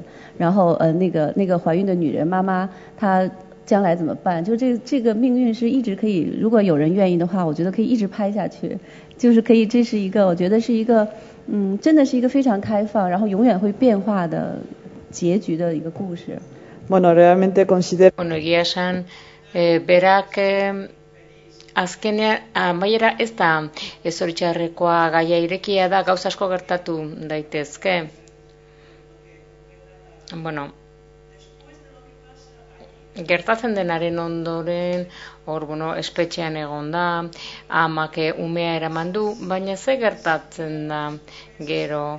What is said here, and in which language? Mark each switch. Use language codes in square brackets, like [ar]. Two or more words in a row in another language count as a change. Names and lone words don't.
[zh] 然后那个怀孕的女人妈妈，她将来怎么办？就这个命运是一直可以，如果有人愿意的话，我觉得可以一直拍下去。就是可以，这是一个，我觉得是一个，真的是一个非常开放，然后永远会变化的结局的一个故事。 [eu] Egia esan, berak azkenean amaiera ez da zoritxarrekoa, gaia irekia da, gauza asko gertatu daitezke. Gertatzen denaren ondoren, espetxean egon da, amak umea eraman du, baina ze gertatzen da gero?